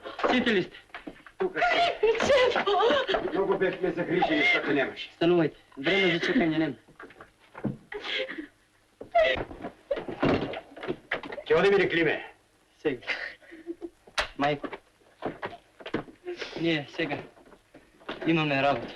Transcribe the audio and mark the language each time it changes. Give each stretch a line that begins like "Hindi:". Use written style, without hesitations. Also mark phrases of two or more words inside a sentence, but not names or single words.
Macedonian: Сите ли сте? Тука си. Чедо!
Bulgarian: Много бехме загрижени, защото нямаше.
Macedonian: Станувайте. Време за чекanje nema. Ќе одем или Климе? Сега. Майко. Ние сега имаме работа.